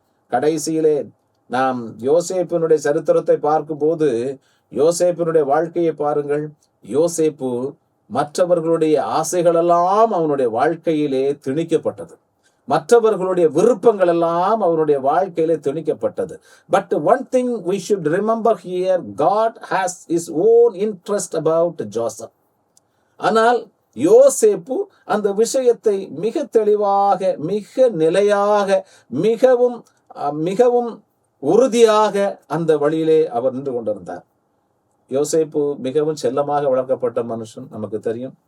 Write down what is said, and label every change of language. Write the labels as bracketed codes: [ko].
[ta] கடைசியிலே நாம் யோசேப்பினுடைய சரித்திரத்தை பார்க்கும்போது, யோசேப்பினுடைய வாழ்க்கையை பாருங்கள். யோசேப்பு மற்றவர்களுடைய ஆசைகளெல்லாம் அவனுடைய வாழ்க்கையிலே திணிக்கப்பட்டது. மற்றவர்களுடைய விருப்பங்கள் எல்லாம் அவருடைய வாழ்க்கையிலே திணிக்கப்பட்டது. [en] But one thing we should remember here, God has his own interest about Joseph. [ta] ஆனால் யோசேப்பு அந்த விஷயத்தை மிக தெளிவாக, மிக நிலையாக, மிகவும் மிகவும் உறுதியாக அந்த வழியிலே அவர் நின்று கொண்டிருந்தார். யோசேப்பு மிகவும் செல்லமாக வளர்க்கப்பட்ட மனுஷன், நமக்கு தெரியும்.